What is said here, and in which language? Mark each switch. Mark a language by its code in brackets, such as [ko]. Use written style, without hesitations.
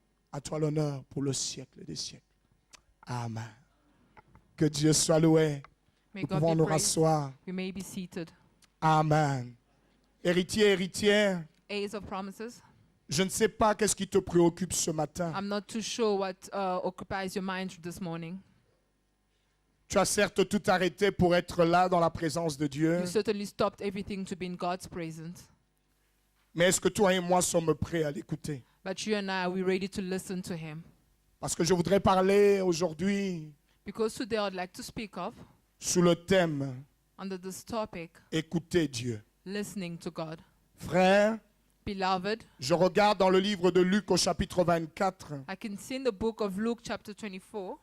[fr] À toi l'honneur pour le siècle des siècles. Amen. Que Dieu soit loué. [en] May [fr] Nous [en] God [fr] pouvons [en] be [fr] nous [en] praised. [fr] rasseoir. [en] We may be seated. [fr] Amen. Héritier, héritière, [en] A's of promises. [fr] je ne sais pas qu'est-ce qui te préoccupe ce matin. [en] I'm not too sure what occupies your mind this morning. [fr] Tu as certes tout arrêté pour être là dans la présence de Dieu. [en] You certainly stopped everything to be in God's presence. [fr] Mais est-ce que toi et moi sommes prêts à l'écouter? [en] But you and I, are we ready to listen to Him? [fr] Parce que je voudrais parler aujourd'hui [en] Because today I'd like to speak of, [fr] sous le thème [en] under this topic, [fr] Écouter Dieu. [en] listening to God. [fr] Frère, [en] Beloved, [fr] je regarde dans le livre de Luc au chapitre 24, [en] I can see in the book of Luke chapter 24,